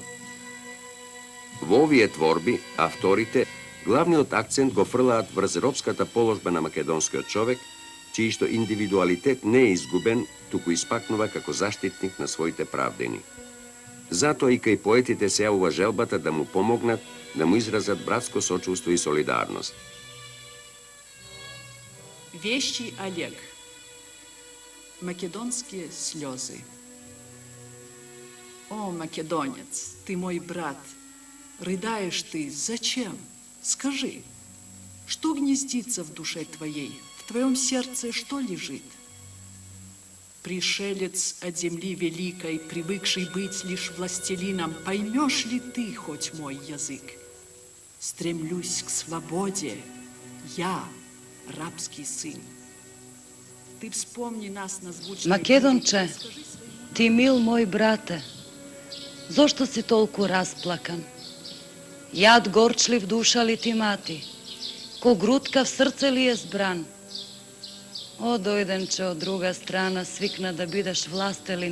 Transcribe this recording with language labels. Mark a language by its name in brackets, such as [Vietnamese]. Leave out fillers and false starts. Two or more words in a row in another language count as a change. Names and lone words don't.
[Macedonian] Во овие творби, авторите главниот акцент го фрлаат врз робската положба на македонскиот човек, чијшто индивидуалитет не е изгубен, туку испакнува како заштитник на своите правдени. Затоа и кај поетите се јавува желбата да му помогнат, да му изразат братско сочувство и солидарност. [Russian] Вещи Олег. Македонские слезы. О, македонец, ты мой брат, рыдаешь ты, зачем? Скажи, что гнездится в душе твоей, в твоем сердце что лежит? Пришелец от земли великой, привыкший быть лишь властелином, поймешь ли ты хоть мой язык? Стремлюсь к свободе, я, рабский сын. Ты вспомни нас на звучной... [Macedonian] Македонче, ти мил мой брате, зошто си толку расплакан? Јад горчлив душа ли ти мати? Ко грудка в срце ли е збран? О, дојденче од друга страна, свикна да бидеш властелин.